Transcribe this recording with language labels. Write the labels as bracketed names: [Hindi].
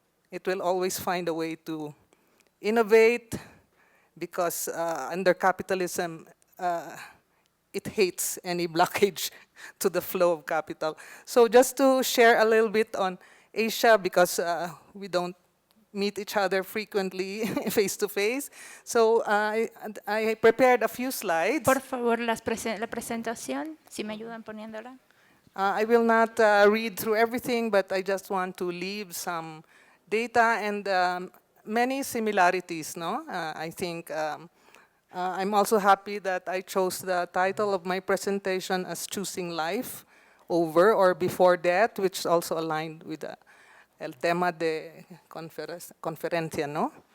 [English] It will always find a way to innovate, because under capitalism, it hates any blockage to the flow of capital. So just to share a little bit on Asia, because we don't meet each other frequently face to face. So I prepared a few slides. [Spanish] Por favor, la presentación, si me ayudan poniéndola. [English] I will not read through everything, but I just want to leave some data and many similarities, no? I think I'm also happy that I chose the title of my presentation as Choosing Life Over or Before Death, which is also aligned with [Spanish] el tema de Conferencia, [English] no?